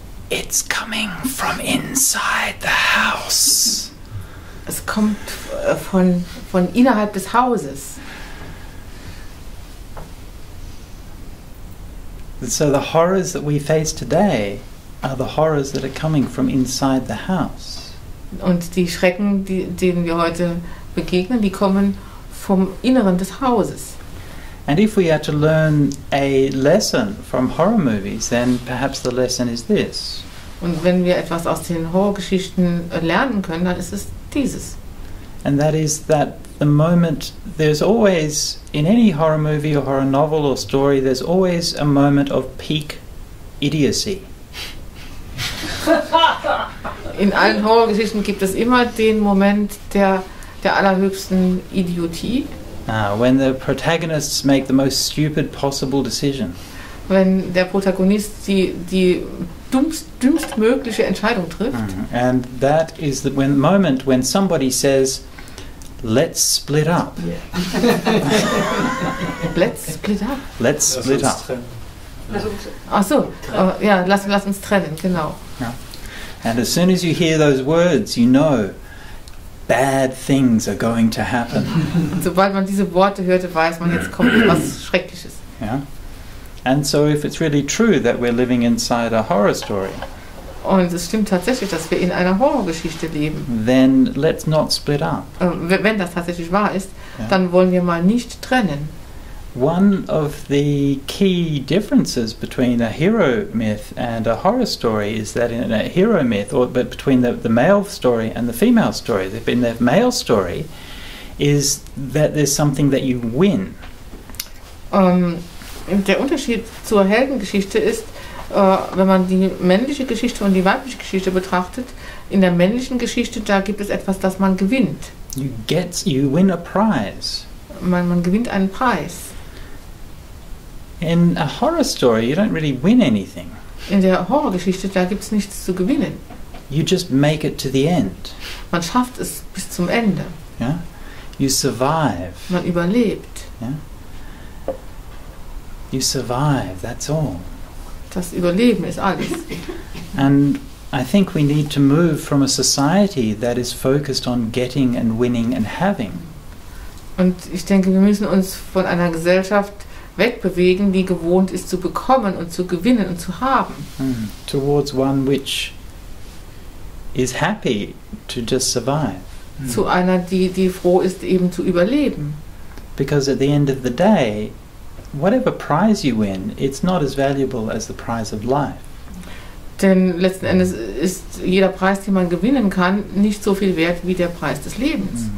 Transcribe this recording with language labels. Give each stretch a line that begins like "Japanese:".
English: It's coming from inside the house.
German: Es kommt von innerhalb des Hauses.
English: So the horrors that we face today are the horrors that are coming from inside the house.
German: Und die Schrecken, denen wir heute begegnen, die kommen vom Inneren des Hauses.
English: And if we are to learn a lesson from horror movies, then perhaps the lesson is this.
German: Und wenn wir etwas aus den Horrorgeschichten lernen können, dann ist es dieses.
English: And that is that the moment, there's always, in any horror movie or horror novel or story, there's always a moment of peak idiocy.
German: In allen Horrorgeschichten gibt es immer den Moment der allerhöchsten Idiotie.
English: When the protagonists make the most stupid possible decision.
German: Wenn der Protagonist die dümmstmögliche Entscheidung trifft.
English: And that is the moment when somebody says, let's split up. Let's split up? Let's split up.
German: Ach so, ja, lass uns trennen, genau.
English: Yeah. And as soon as you hear those words, you know bad things are going to happen.
German: Und sobald man diese Worte hörte, weiß man, jetzt kommt was Schreckliches.
English: Yeah. And so if it's really true that we're living inside a horror story,
German: und es stimmt tatsächlich, dass wir in einer Horrorgeschichte leben,
English: then let's not split up.
German: Wenn das tatsächlich wahr ist,
English: Yeah.
German: dann wollen wir mal nicht trennen.
English: One of the key differences between a hero myth and a horror story is that in a hero myth, but between the male story and the female story, in the male story, is that there's something that you win.
German: Der Unterschied zur Heldengeschichte ist, wenn man die männliche Geschichte und die weibliche Geschichte betrachtet, in der männlichen Geschichte, da gibt es etwas, das man gewinnt.
English: You win a prize.
German: Man gewinnt einen Preis.
English: In a horror story, you don't really win anything.
German: In der Horrorgeschichte, da gibt es nichts zu gewinnen.
English: You just make it to the end.
German: Man schafft es bis zum Ende.
English: Yeah? You survive.
German: Man überlebt.
English: Yeah? You survive, that's all.
German: Das Überleben ist alles.
English: And I think we need to move from a society that is focused on getting and winning and having.
German: Und ich denke, wir müssen uns von einer Gesellschaft wegbewegen, die gewohnt ist zu bekommen und zu gewinnen und zu haben.
English: Towards one which is happy to just survive.
German: Zu einer, die froh ist, eben zu überleben.
English: Because at the end of the day, whatever prize you win, it's not as valuable as the prize of life.
German: Denn letzten Endes ist jeder Preis, den man gewinnen kann, nicht so viel wert wie der Preis des Lebens.